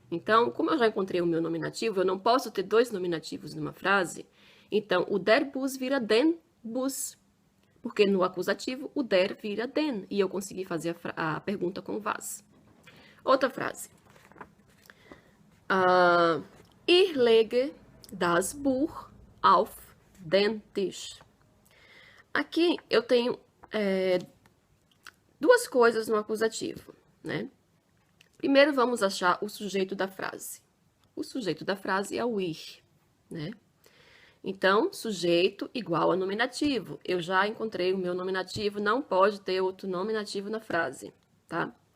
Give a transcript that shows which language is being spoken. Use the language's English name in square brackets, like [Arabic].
[Portuguese] Então, como eu já encontrei o meu nominativo, eu não posso ter dois nominativos numa frase. Então, o der Bus vira den Bus. Porque no acusativo, o der vira den. E eu consegui fazer a pergunta com was. Outra frase. [German] Ich lege das Buch auf den Tisch. [Portuguese] Aqui eu tenho duas coisas no acusativo, né? Primeiro vamos achar o sujeito da frase. O sujeito da frase é o ich, né? Então, sujeito igual a nominativo. Eu já encontrei o meu nominativo, não pode ter outro nominativo na frase, tá?